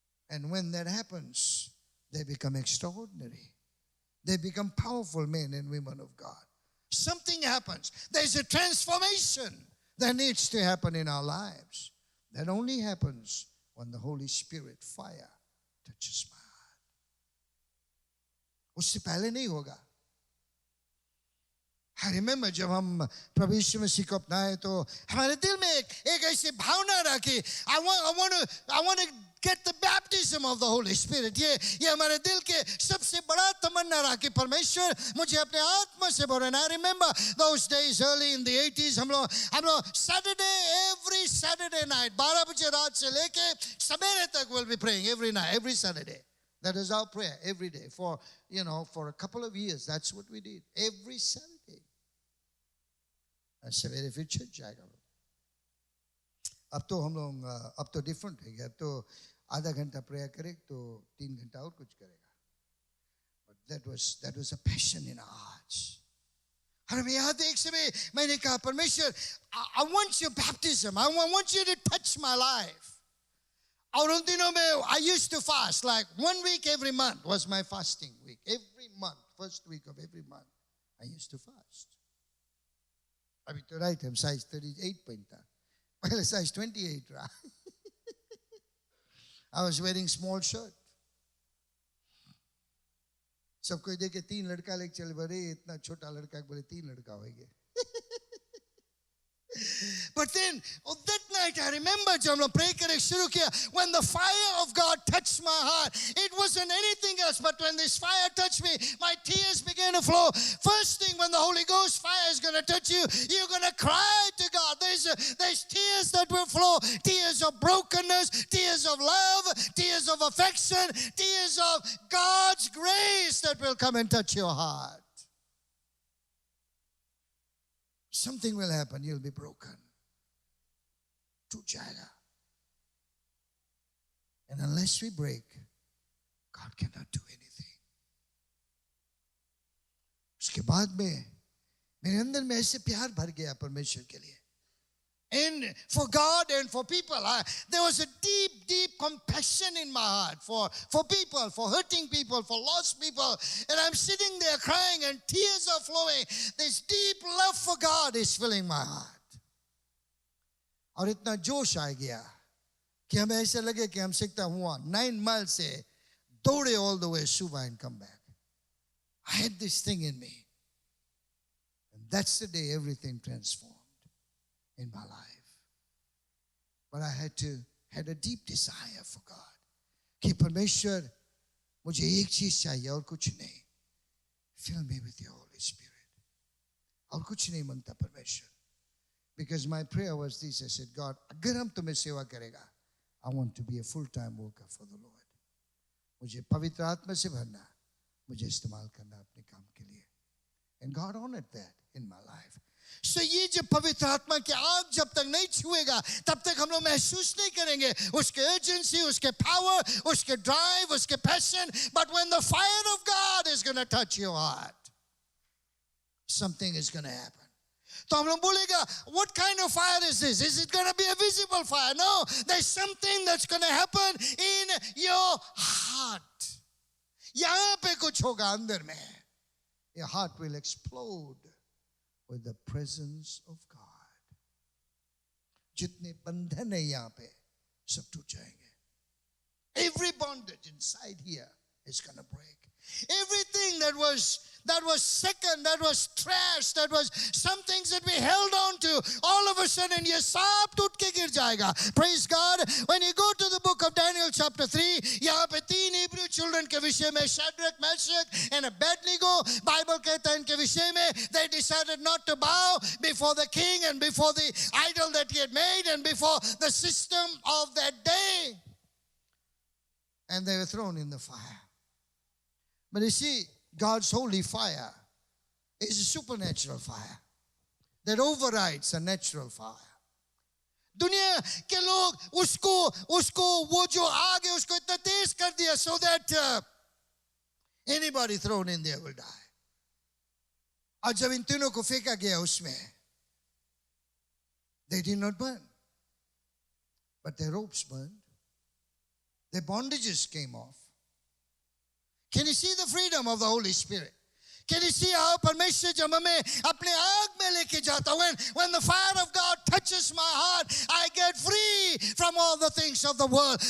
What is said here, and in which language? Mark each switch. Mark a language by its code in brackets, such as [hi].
[en] And when that happens, they become extraordinary. They become powerful men and women of God. Something happens. There's a transformation that needs to happen in our lives. That only happens when the Holy Spirit fire touches my heart. [hi] उससे पहले नहीं होगा. [en] I remember [hi] जब हम प्रभु यीशु मसीह को अपनाए तो हमारे दिल में एक ऐसी भावना रहा कि [en] I want to get the baptism of the Holy Spirit. [hi] ये हमारे दिल के सबसे बड़ा तमन्ना रहा कि परमेश्वर मुझे अपने आत्मा से भरो. [en] And I remember those days early in the 80s [hi] हम लोग [en] Saturday, every Saturday night 12 [hi] बजे रात से लेके सवेरे तक [en] we'll be praying every night, every Saturday. That is our prayer every day for a couple of years. That's what we did every Saturday. [hi] And सवेरे फिर चर्च जाएगा. अब तो हम लोग अब तो डिफरेंट है. अब तो आधा घंटा प्रेयर करे तो 3 घंटा और कुछ करेगा. [en] But that was a passion in our hearts. [hi] और मैं याद एक समय मैंने कहा परमेश्वर, [en] I want your baptism. I want you to touch my life. [hi] और उन दिनों में [en] I used to fast like 1 week every month was my fasting week. Every month, first week of every month, I used to fast. [hi] अभी तो right हम size 38 पहनता. [en] Well, size 28 [hi] रहा. [en] I was wearing small shirt. [hi] सबको देखे 3 लड़का लेके चले, बड़े इतना छोटा लड़का बोले 3 लड़का होएंगे. [en] But then that night I remember [hi] जब हम लोग pray करे शुरू किया, [en] when the fire of God touched my heart, it wasn't anything else, but when this fire touched me, my tears began to flow. First thing, when the Holy Ghost fire is going to touch you, you're going to cry to God. There's tears that will flow, tears of brokenness, tears of love, tears of affection, tears of God's grace that will come and touch your heart. Something will happen, you'll be broken. [hi] टूट जाएगा. [en] And unless we break, God cannot do anything. [hi] उसके बाद में मेरे अंदर में ऐसे प्यार भर गया परमेश्वर के लिए. [en] And for God and for people, there was a deep compassion in my heart for people, for hurting people, for lost people. And I'm sitting there crying and tears are flowing. This deep love for God is filling my heart. [hi] और इतना जोश आ गया कि हमें ऐसा लगे कि हम सीखता हुआ 9 miles से दौड़े [en] all the way Suva and come back. I had this thing in me. And that's the day everything transformed in my life. But I had a deep desire for God. [hi] कि परमेश्वर मुझे एक चीज चाहिए और कुछ नहीं. [en] Fill me with your Holy Spirit. [hi] और कुछ नहीं मांगता परमेश्वर. [en] Because my prayer was this. I said, God, [hi] अगर हम तुम्हें सेवा करेगा, [en] I want to be a full-time worker for the Lord. [hi] मुझे पवित्र आत्मा से भरना, मुझे इस्तेमाल करना अपने काम के लिए. [en] And God honored that in my life. [hi] So ये जब पवित्र आत्मा की आग जब तक नहीं छुएगा, तब तक हम लोग महसूस नहीं करेंगे उसके urgency, उसके power, उसके drive, उसके passion. [en] But when the fire of God is going to touch your heart, something is going to happen. [hi] तो हम लोग बोलेगा, [en] what kind of fire is this? Is it going to be a visible fire? No, there's something that's going to happen in your heart. [hi] यहाँ पे कुछ होगा अंदर में. [en] Your heart will explode with the presence of God. [hi] जितने बंधन है यहाँ पे सब टूट जाएंगे. [en] Every bondage inside here is going to break. Everything that was second, that was trash, that was some things that we held on to, all of a sudden [hi] ये सब टूट के गिर जाएगा. [en] Praise God. When you go to the book of Daniel chapter 3, [hi] यहाँ पे 3 Hebrew children के विषय में, [en] Shadrach, Meshach and Abednego, Bible [hi] कहता है इनके विषय में, [en] they decided not to bow before the king and before the idol that he had made and before the system of that day. And they were thrown in the fire. But you see, God's holy fire is a supernatural fire that overrides a natural fire. [hi] दुनिया के लोग उसको वो जो आग है उसको इतना तेज कर दिया [en] so that anybody thrown in there will die. [hi] और जब इन तीनों को फेंका गया उसमें, [en] they did not burn, but their ropes burned, their bondages came off. Can you see the freedom of the Holy Spirit? Can you see how [hi] परमेश्वर जब हमें अपने आग में लेके जाता, [en] when the fire of God touches my heart, I get free from all the things of the world.